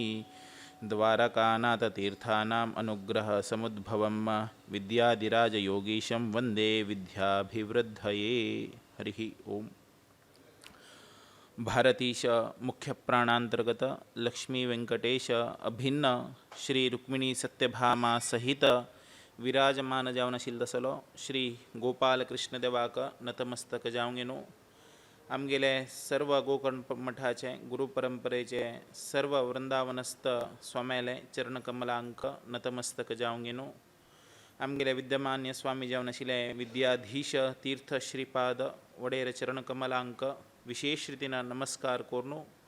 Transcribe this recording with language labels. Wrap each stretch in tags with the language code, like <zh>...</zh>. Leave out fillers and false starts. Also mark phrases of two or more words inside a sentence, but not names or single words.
<sa>द्वारकानाथतीर्थानाम् अनुग्रह समुद्भवं विद्याधिराजयोगीशं वन्दे विद्याभिवृद्धये।</sa> <kok>हरिः ओं। भारतीश मुख्य प्राणांतर्गत लक्ष्मी वेंकटेश अभिन्न श्री रुक्मिणी सत्यभामा सहित विराजमान जावनशील दसलो श्री गोपाल कृष्ण देवाक नतमस्तक जावंगेनो। आमगेले सर्व गोकर्ण मठाचे गुरुपरंपरेचे सर्व वृंदावनस्थ स्वाम्याले चरणकमलांक नतमस्तक जावंगेनो। आमगेले विद्यमान्य स्वामी जावनशिले विद्याधीश तीर्थ श्रीपाद वडेर चरणकमलांक विशेष रीतीन नमस्कार कोरनो।</kok>